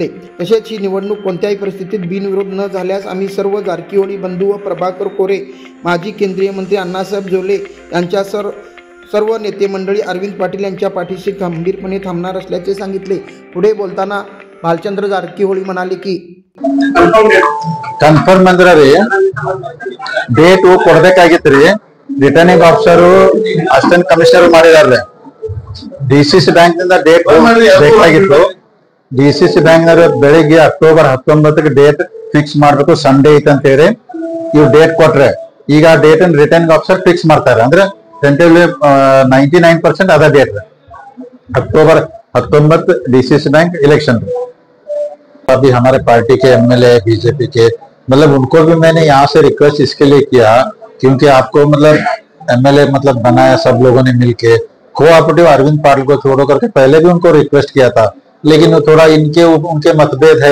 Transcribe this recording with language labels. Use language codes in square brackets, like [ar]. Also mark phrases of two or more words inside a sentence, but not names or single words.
[mr] तसेच ही निवडणूक कोणत्याही परिस्थितीत बिनविरोध न झाल्यास आम्ही सर्व जारकीहोळी बंधू व प्रभाकर कोरे, माजी केंद्रीय मंत्री अण्णासाहेब जोले यांच्या सर्व नेते मंडळी अरविंद पाटील यांच्या पाठीशी खंबीरपणे थांबणार असल्याचे सांगितले। पुढे बोलताना भालचंद्र जारकीहोळी म्हणाले की [kn] कन्फर्म ಅಂದ್ರೆ ಡೇಟ್ ಕೊಡಬೇಕಾಗಿತ್ತು [en] returning officer assistant commissioner [kn] ಮಾಡಿದ್ದಾರೆ। [en] DCC bank [kn] ನಿಂದ ಡೇಟ್ ಬೇಕಾಗಿತ್ತು। [en] DCC bank [kn] ನವರು ಬೆಳಿಗ್ಗೆ ಅಕ್ಟೋಬರ್ 19ಕ್ಕೆ [en] date fix [kn] ಮಾಡಬೇಕು, ಸಂಡೇ ಐತೆ ಅಂತ ಹೇಳಿ ಇವು ಡೇಟ್ ಕೊಟ್ರೆ ಈಗ ಡೇಟ್ ಅನ್ನು [en] returning officer fix [kn] ಮಾಡ್ತಾರೆ। ಅಂದ್ರೆ ಟೆಂಟೇಟಿವ್ಲಿ 99% ಅದ [en] date October 19 DCC bank election. [hi] अभी हमारे पार्टी के [en] MLA BJP [hi] के मतलब उनको भी मैंने यहाँ से रिक्वेस्ट इसके लिए किया क्योंकि आपको मतलब एमएलए मतलब बनाया सब लोगों ने मिलके। कोऑपरेटिव अरविंद पाटिल को छोड़ करके पहले भी उनको रिक्वेस्ट किया था, लेकिन थोड़ा उनके मतभेद है।